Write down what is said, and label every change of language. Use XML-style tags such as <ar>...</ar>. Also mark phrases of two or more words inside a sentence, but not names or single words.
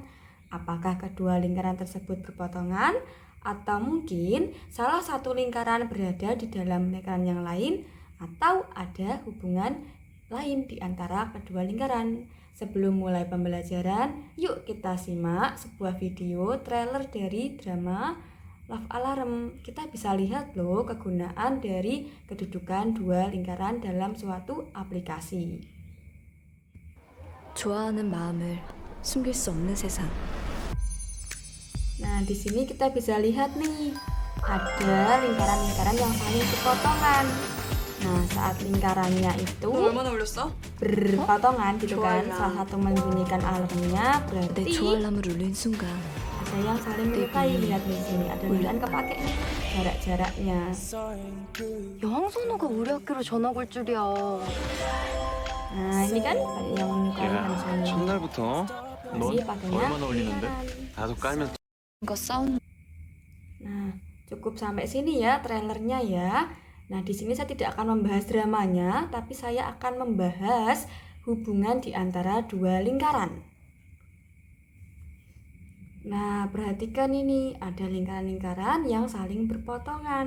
<id>Apakah kedua lingkaran tersebut berpotongan atau mungkin salah satu lingkaran berada di dalam lingkaran yang lain atau ada hubungan lain di antara kedua lingkaran. Sebelum mulai pembelajaran, yuk kita simak sebuah</id> <en>video trailer</en> <id>dari drama</id> <en>Love Alarm.</en> <id>Kita bisa lihat loh kegunaan dari kedudukan dua lingkaran dalam suatu aplikasi.</id> <ko>좋아하는 마음을 숨길 수 없는 세상.</ko> <id>Nah, di sini kita bisa lihat nih, ada lingkaran-lingkaran yang saling berpotongan. Nah, saat lingkarannya itu</id> <ko>얼마나 올렸어?</ko> <id>berpotongan gitu kan,</id> <ko>좋아할람.</ko> <id>salah satu membunyikan alarmnya</id> <ko>내</ko> <id>berarti</id> <ko>좋아할람을 울린 순간</ko> <id>ada yang saling menyukai. Lihat di sini ada tulisan kepake nih jarak-jaraknya.</id> <ko>여왕선우가 우리 학교로 전학 올 줄이야.</ko> <id>Nah, ini kan banyak yang menyukai kan</id> <ko>야,</ko> <id>sini.</id> <ko>첫날부터 넌</ko> <id>Jadi pakainya</id> <ko>얼마나 올리는데?</ko> <id>lingkaran.</id> <ko>나도 깔면 거 싸우는</ko> <id>Nah, cukup sampai sini ya trailernya ya. Nah, di sini saya tidak akan membahas dramanya, tapi saya akan membahas hubungan di antara dua lingkaran. Nah, perhatikan ini, ada lingkaran-lingkaran yang saling berpotongan.</id>